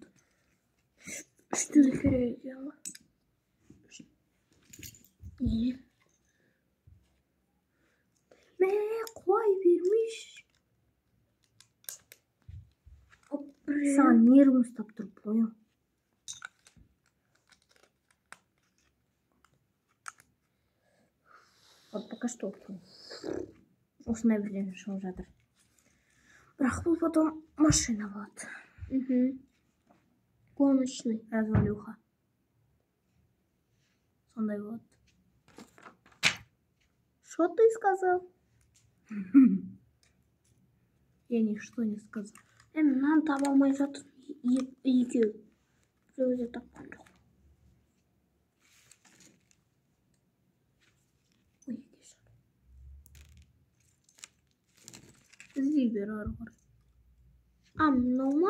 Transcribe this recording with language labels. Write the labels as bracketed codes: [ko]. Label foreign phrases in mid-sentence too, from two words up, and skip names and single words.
[kk] 3-ті де керек екен ғой. Не? Құлай бермеш. Саған нервім ұстап тұрып қойым. [ru] Вот пока что. [kk] Осындай бірден шығып жатыр. Бірақ бұл потом машина болады. [ru] Гоночный. [kk] Развалюха. Сондай болады. [ru] Что ты сказал? Я ничто не сказал. [kk] Мынаны таба алмай жатыр. 2. Біреу де тапқан жоқ. Ой, кешір. Іздей бер ары қарай. Мынау ма?